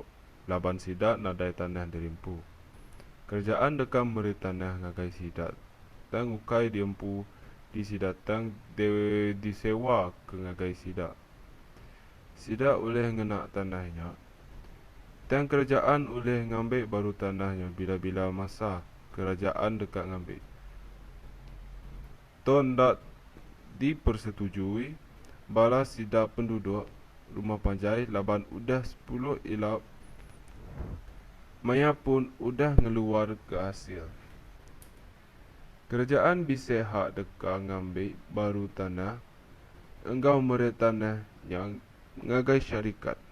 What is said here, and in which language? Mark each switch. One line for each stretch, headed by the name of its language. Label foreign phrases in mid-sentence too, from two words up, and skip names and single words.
Iban: Laban sidak nadai tanah dirimpu. Kerjaan dekam meri tanah ngagai sidak. Tang ukai diempu di sidak tang disewa ke ngagai sidak. Sidak oleh ngenak tanahnya. Tang kerajaan oleh ngambil baru tanahnya bila-bila masa kerajaan dekat ngambil. Ton dak dipersetujui bala sidak penduduk rumah panjai laban udah 10 ilap maya pun udah ngeluar ke hasil. Kerajaan bisa hak dekat ngambil baru tanah engkau meret tanah yang ngagai syarikat.